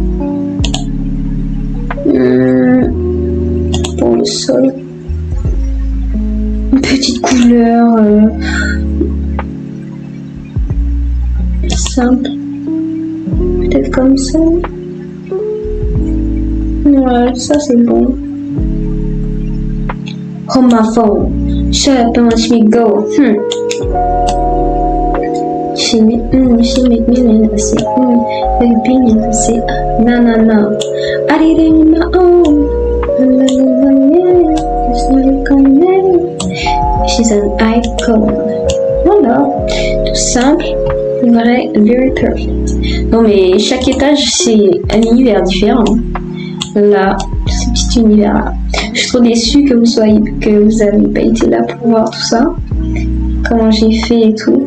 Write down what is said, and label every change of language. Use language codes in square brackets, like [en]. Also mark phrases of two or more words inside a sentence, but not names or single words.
[fr] Pour le sol. Une petite couleur simple. Peut-être comme ça. Ouais, ça c'est bon. [en] Oh my phone. Shut up and watch me go. She make me say, baby, say, no. I did it on my own. She's an icon. [fr] Voilà, tout simple, vrai, [en] very perfect. [fr] Non mais chaque étage c'est un univers différent. Là, ce petit univers là. Je suis trop déçue que vous avez pas été là pour voir tout ça. Comment j'ai fait et tout.